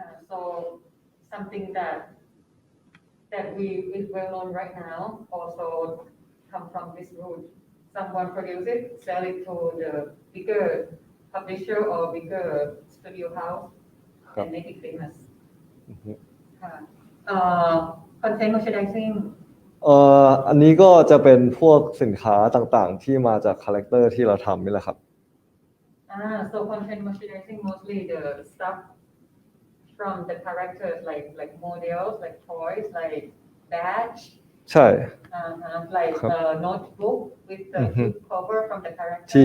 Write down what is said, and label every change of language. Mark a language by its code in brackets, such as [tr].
[en] so something that we is well known right now also come from this route. Someone produce it, sell it to the bigger publisher or bigger studio house, and make it famous. [th] ค่ะ [en] content merchandising [th] อันนี้ก็จะเป็นพวกสินค้าต่างๆที่มาจากคาแรคเตอร์ที่เราทำนี่แหละครับ [en] so content merchandising mostly the stuff from the characters like models, like toys, like badge. [th] ใช่ [en] like notebook with the cover from the character.